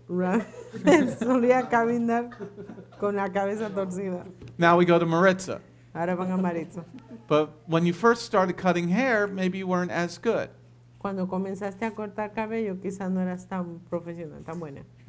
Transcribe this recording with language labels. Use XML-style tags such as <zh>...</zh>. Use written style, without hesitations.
<es>Solía caminar con la cabeza torcida.</es> <en>Now we go to Maritza.</en> <es>Ahora van a Maritza.</es> <en>But when you first started cutting hair, maybe you weren't as good.</en> <es>Cuando comenzaste a cortar cabello, quizás no eras tan profesional, tan buena.</es>